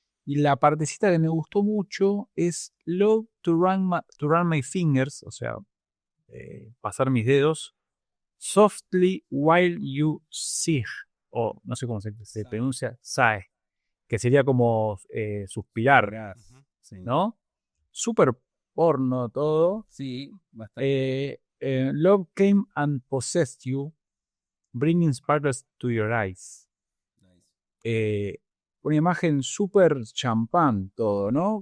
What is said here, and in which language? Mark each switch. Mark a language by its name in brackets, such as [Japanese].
[Spanish] Y la partecita que me gustó mucho es [English] Love to run my fingers, [Spanish] o sea, pasar mis dedos, [English] softly while you sigh, [Spanish] o no sé cómo se pronuncia, sigh, que sería como suspirar, Sí. ¿no? Súper porno todo. Sí, bastante. [English] Love came and possessed you, bringing sparkles to your eyes. [Spanish] Una imagen súper champán todo, ¿no?